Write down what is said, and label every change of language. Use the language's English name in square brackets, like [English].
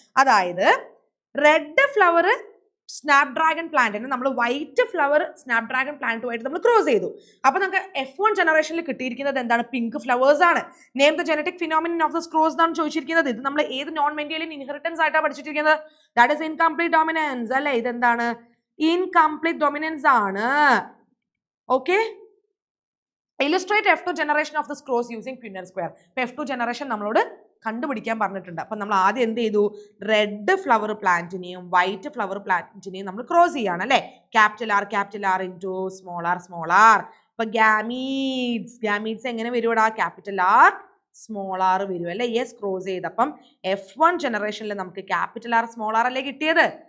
[Malayalam] അതായത് red flower സ്നാപ് dragon പ്ലാന്റിന് നമ്മൾ വൈറ്റ് ഫ്ലവർ സ്നാപ് ഡ്രാഗൺ പ്ലാന്റുമായിട്ട് നമ്മൾ ക്രോസ് ചെയ്തു. അപ്പൊ നമുക്ക് F1 ജനറേഷനിൽ കിട്ടിയിരിക്കുന്നത് എന്താണ്? പിങ്ക് ഫ്ലവേഴ്സ് ആണ്. [English] name the genetic phenomenon of this cross [Malayalam] എന്നാണ് ചോദിച്ചിരിക്കുന്നത്. ഇത് നമ്മൾ ഏത് നോൺ മെന്റിയലിൻ ഇൻഹെറിറ്റൻസ് ആയിട്ടാണ് പഠിച്ചിരിക്കുന്നത്? [English] That is incomplete dominance അല്ലേ. [Malayalam] ഇതെന്താണ്? ഇൻകംപ്ലീറ്റ് ഡോമിനൻസ് ആണ്. [English] Okay, illustrate F2 generation of this cross using Punnett square. [Malayalam] ഇപ്പൊ F2 generation നമ്മളോട് കണ്ടുപിടിക്കാൻ പറഞ്ഞിട്ടുണ്ട്. അപ്പൊ നമ്മൾ ആദ്യം എന്ത് ചെയ്തു? റെഡ് ഫ്ലവർ പ്ലാന്റിനെയും വൈറ്റ് ഫ്ലവർ പ്ലാന്റിനെയും നമ്മൾ ക്രോസ് ചെയ്യാണ് അല്ലെ. Capital R into small R. ഇപ്പൊ ഗാമീഡ്സ് എങ്ങനെ വരുവാടാ? ക്യാപിറ്റൽ ആർ സ്മോൾ ആർ വരും അല്ലെ. യെസ്, ക്രോസ് ചെയ്തപ്പം F1 ജനറേഷനിൽ നമുക്ക് ക്യാപിറ്റൽ ആർ സ്മോൾ ആർ അല്ലേ കിട്ടിയത്.